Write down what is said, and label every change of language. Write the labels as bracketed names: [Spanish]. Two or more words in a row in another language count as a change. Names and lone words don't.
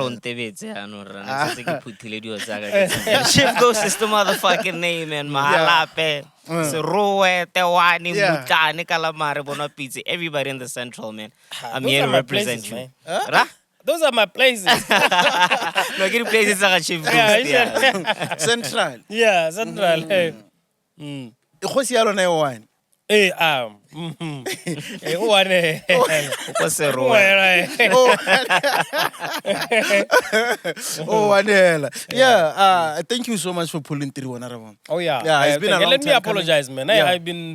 [English] Chief Ghost is the motherfucking name, man. Mahalape, Serowe, Tewani, Yeah. Mutani, Calamari, Bona Pizza. Everybody in the central, man. I'm Those here are to my represent places, you. man. Huh? Those are my places. No, get places like Chief Ghost. Yeah, Yeah. Central. Yeah, Central. Hey. [Tswana] Ikhosi ya lona e one. [English] Hey, Hey, who are they? What's Serowe? Oh, Wanela. Yeah, thank you so much for pulling through, Honorable. Oh yeah. Yeah, it's been a long Let me time apologize, man. Yeah.